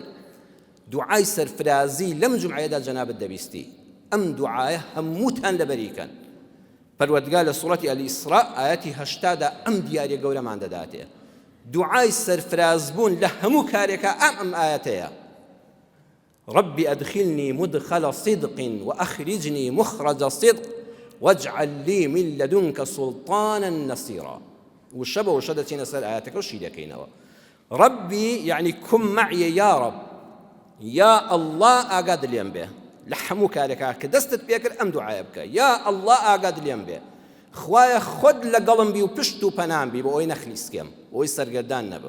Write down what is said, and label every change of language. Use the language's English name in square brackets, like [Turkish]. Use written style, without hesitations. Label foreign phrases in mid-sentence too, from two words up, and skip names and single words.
[Central Kurdish] دوعای سەرفرازی لەم جومعەیەدا جەنابەت دەبیستی. ئەم دوعایە هەمووتان لەبەریکەن. پەروەردگار لە سوورەتی ئەلئیسراء ئایەتی 80 دا ئەم دیاریە گەورەمان دەداتێ. دعای سەرفرازبوون لە هەموو کارێکە ئەم ئایەتەیە. [Arabic] رب أدخلني مدخل صدق وأخرجني مخرج صدق واجعل لي من لدنك سلطانا نصيرا. [Central Kurdish] وشە بە وشە دەچینە سەر ئاەتەکە و شی دەکەینەوە. ڕەبی [Arabic] یعنی کم مەعیە یا ڕەب، [Central Kurdish] یا ئەڵڵا ئاگاد لێم بێ لە هەموو کارێکا کە دەستت پێ کرد ئەم دوعایە بکە، یا ئەڵڵا ئاگاد لێم بێ، خوایە خۆت لەگەڵم بی و پشت و پەنام بی بۆ ئەوەی نەخلیسکێم، ئەوەی سەرگەردان نەبم.